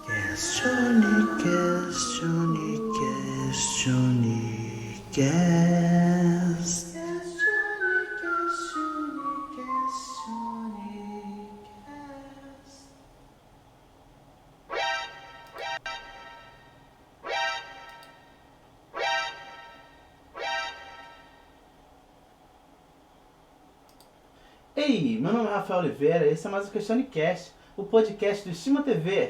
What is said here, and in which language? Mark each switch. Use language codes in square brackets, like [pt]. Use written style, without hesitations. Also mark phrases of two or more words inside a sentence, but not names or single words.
[it] Questione, questione, questione, quest. Questione, questione, questione, quest. [pt] Ei, meu nome é Rafael Oliveira, esse é mais o QuestioniCast, o podcast do Estima TV.